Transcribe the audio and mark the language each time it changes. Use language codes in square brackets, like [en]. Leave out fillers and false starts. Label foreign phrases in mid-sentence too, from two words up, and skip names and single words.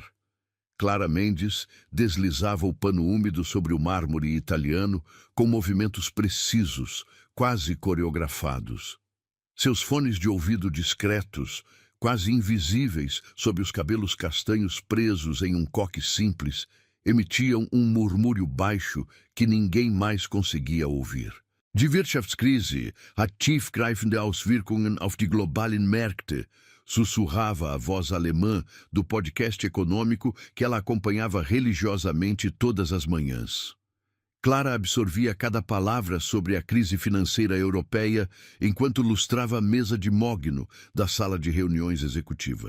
[pt] Clara Mendes deslizava o pano úmido sobre o mármore italiano com movimentos precisos, quase coreografados. Seus fones de ouvido discretos, quase invisíveis sob os cabelos castanhos presos em um coque simples, emitiam um murmúrio baixo que ninguém mais conseguia ouvir. [de] Die Wirtschaftskrise hat tiefgreifende Auswirkungen auf die globalen Märkte, [pt] sussurrava a voz alemã do podcast econômico que ela acompanhava religiosamente todas as manhãs. Clara absorvia cada palavra sobre a crise financeira europeia enquanto lustrava a mesa de mogno da sala de reuniões executiva.